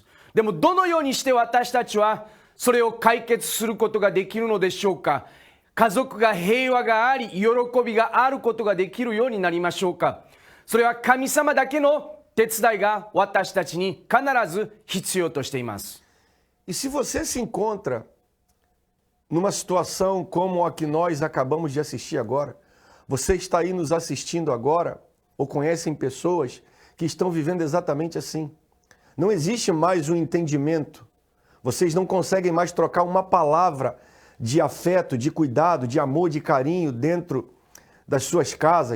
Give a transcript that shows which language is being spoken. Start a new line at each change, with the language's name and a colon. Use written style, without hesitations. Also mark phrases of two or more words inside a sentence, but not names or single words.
Japanese: でもどのようにして私たちはそれを解決することができるのでしょうか。家族が平和があり、喜びがあることができるようになりましょうか。それは神様だけの手伝いが私たちに必ず必要としています。
Portuguese: E se você se encontra numa situação como a que nós acabamos de assistir agora, você está aí nos assistindo agora ou conhecem pessoas que estão vivendo exatamente assim. Não existe mais um entendimento. Vocês não conseguem mais trocar uma palavra de afeto, de cuidado, de amor, de carinho dentro das suas casas.